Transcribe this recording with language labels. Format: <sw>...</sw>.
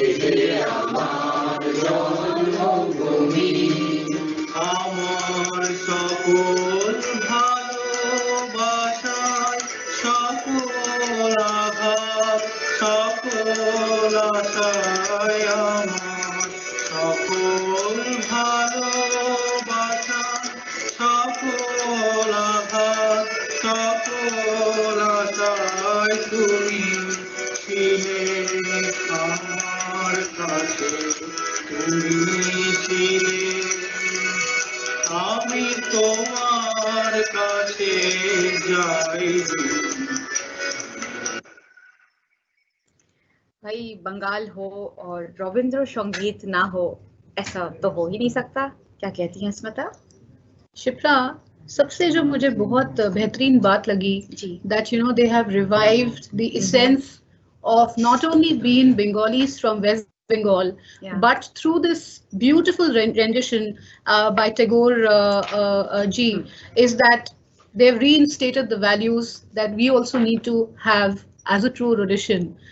<bn>আমার জন্মভূমি আমার সকল ভালোবাসায় সকল আঘাত সকল আশায় আমার সকল ভালোবাসা সকল আঘাত সকল আশায় তুমি ছিলে আমার কাছে তুমি ছিলে আমি তোমার কাছে যাই</bn> <hi>भाई बंगाल हो और रविंद्र संगीत ना हो ऐसा तो हो ही नहीं सकता। क्या कहती हैं स्मिता? शिप्रा, सबसे जो मुझे बहुत बेहतरीन बात लगी</hi> <en>that they have revived the essence of not only being Bengalis from West Bengal, but through this beautiful rendition by Tagore ji, is that they've reinstated the values that we also need to have as a true Rhodesian.</en>